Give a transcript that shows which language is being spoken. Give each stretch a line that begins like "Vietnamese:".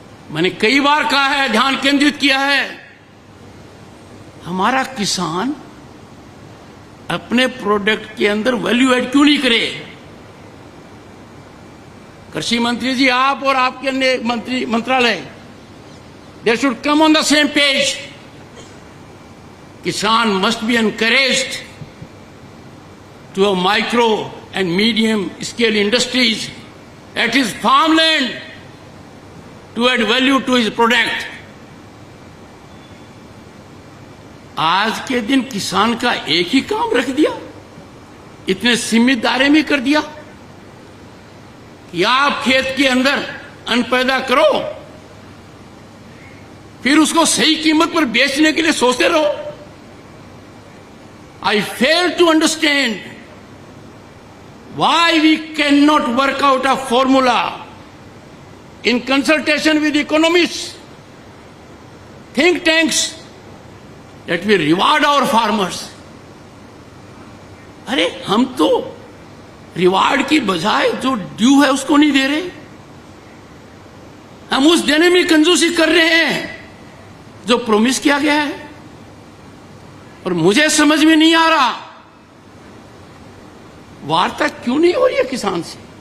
Hindi: मैंने कई बार कहा है, ध्यान केंद्रित किया है, हमारा किसान अपने प्रोडक्ट के अंदर वैल्यू ऐड क्यों नहीं करे? कृषि मंत्री जी, आप और आपके अन्य मंत्रालय,
English: They should come on the same page. Kisan must be encouraged to have micro and medium scale industries at his farmland to add value to his product.
Hindi: आज के दिन किसान का एक ही काम रख दिया, इतने सीमित दायरे में कर दिया कि आप खेत के अंदर अन्न पैदा करो, फिर उसको सही कीमत पर बेचने के लिए सोचते रहो।
English: I fail to understand why we cannot work out a formula in consultation with economists, think tanks, that we reward our farmers.
Hindi: अरे हम तो रिवार्ड की बजाय जो ड्यू है उसको नहीं दे रहे, हम उस देने में कंजूसी कर रहे हैं जो प्रॉमिस किया गया है। और मुझे समझ में नहीं आ रहा, वार्ता क्यों नहीं हो रही है किसान से?